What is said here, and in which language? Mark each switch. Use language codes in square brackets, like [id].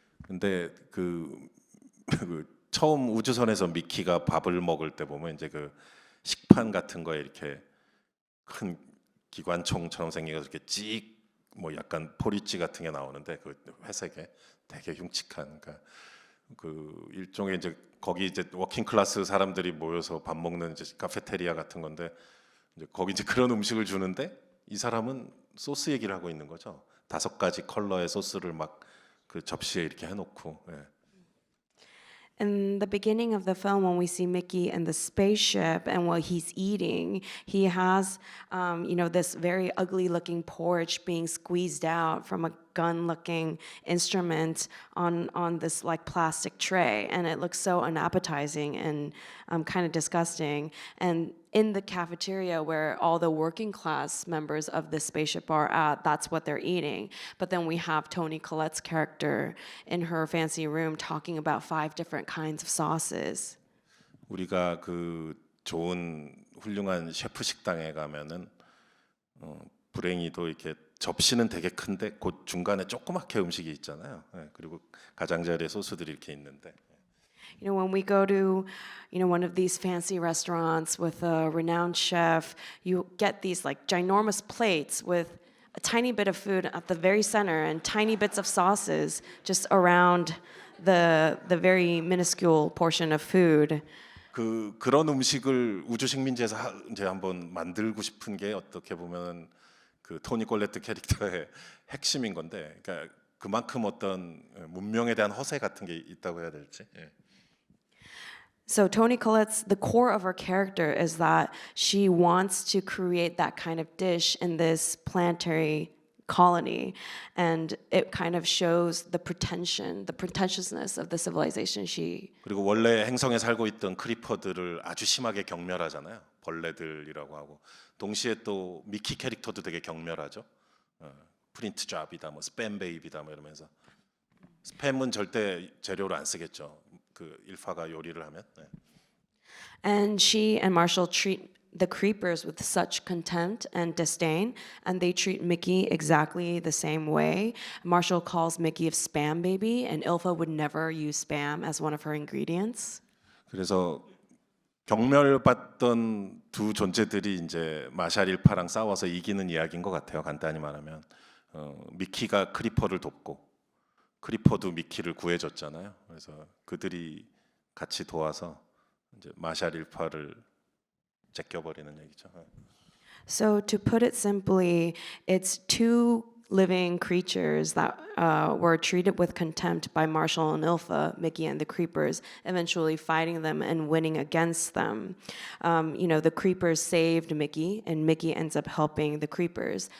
[ko] 근데 그 처음 우주선에서 미키가 밥을 먹을 때 보면 이제 그 식판 같은 거에 이렇게 큰 기관총처럼 생긴 거 이렇게 뭐 약간 포리찌 같은 게 나오는데 그 회색에 되게 흉측한 그 일종의 이제 거기 이제 워킹 클래스 사람들이 모여서 밥 먹는 이제 카페테리아 같은 건데 이제 거기 이제 그런 음식을 주는데 이 사람은 소스 얘기를 하고 있는 거죠. 5가지 컬러의 소스를 막 그 접시에 이렇게 해놓고. 예. [en] In the beginning of the film, when we see Mickey in the spaceship and what he's eating, he has, this very ugly-looking porridge being squeezed out from a gun-looking instrument on this like plastic tray, and it looks so unappetizing and kind of disgusting. And in the cafeteria where all the working class members of the spaceship are at, that's what they're eating. But then we have Toni Collette's character in her fancy room talking about 5 different kinds of sauces. [ko] 우리가 그 좋은 훌륭한 셰프 식당에 가면은 불행히도 이렇게 접시는 되게 큰데 그 중간에 조그맣게 음식이 있잖아요. 예, 그리고 가장자리에 소스들이 이렇게 있는데. [en] You know, when we go to, one of these fancy restaurants with a renowned chef, you get these like ginormous plates with a tiny bit of food at the very center and tiny bits of sauces just around the very minuscule portion of food. [ko] 그런 음식을 우주 식민지에서 이제 한번 만들고 싶은 게 어떻게 보면 그 토니 콜레트 캐릭터의 핵심인 건데, 그러니까 그만큼 어떤 문명에 대한 허세 같은 게 있다고 해야 될지. 예. [en] So Toni Collette's, the core of her character is that she wants to create that kind of dish in this planetary colony, and it kind of shows the pretentiousness of the civilization she. [ko] 그리고 원래 행성에 살고 있던 크리퍼들을 아주 심하게 경멸하잖아요. 벌레들이라고 하고 동시에 또 미키 캐릭터도 되게 경멸하죠. 프린트 잡이다, 뭐 스팸 베이비다, 뭐 이러면서 스팸은 절대 재료로 안 쓰겠죠. 그 일파가 요리를 하면. 네. [en] And she and Marshall treat the creepers with such contempt and disdain, and they treat Mickey exactly the same way. Marshall calls Mickey a spam baby, and Ilfa would never use spam as one of her ingredients. [ko] 그래서 경멸받던 두 존재들이 이제 마샬 일파랑 싸워서 이기는 이야기인 것 같아요. 간단히 말하면 미키가 크리퍼를 돕고 크리퍼도 미키를 구해줬잖아요. 그래서 그들이 같이 도와서 이제 마샬 일파를 제껴버리는 얘기죠. [en] So to put it simply, it's 2 living creatures that were treated with contempt by Marshall and Ilfa, Mickey and the creepers, eventually fighting them and winning against them. The creepers saved Mickey, and Mickey ends up helping the creepers.